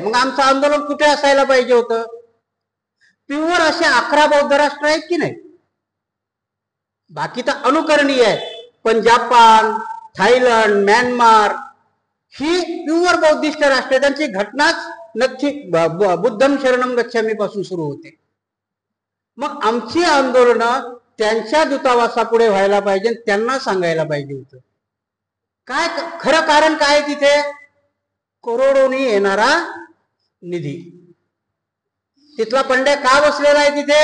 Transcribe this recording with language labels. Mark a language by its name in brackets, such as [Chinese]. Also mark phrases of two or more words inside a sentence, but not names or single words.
[Marathi] मग आमचं आंदोलन कुठे असायला पाहिजे होतं? प्युअर असे 11 बौद्ध राष्ट्र आहेत की नाही? बाकी तर अनुकरणीय आहेत, पण जपान, थायलंड, म्यानमार ही [English] pure Buddhist [Marathi] राष्ट्र. त्यांची घटनाच नक्की [Pali] बुद्धम शरणम गच्छामी [Marathi] पासून सुरू होते. मग आमची आंदोलनं त्यांच्या दूतावासापुढे व्हायला पाहिजे, त्यांना सांगायला पाहिजे होतं. काय खरं कारण काय तिथे? करोडोनी येणारा निधी. तिथला पंड्या का बसलेला आहे तिथे?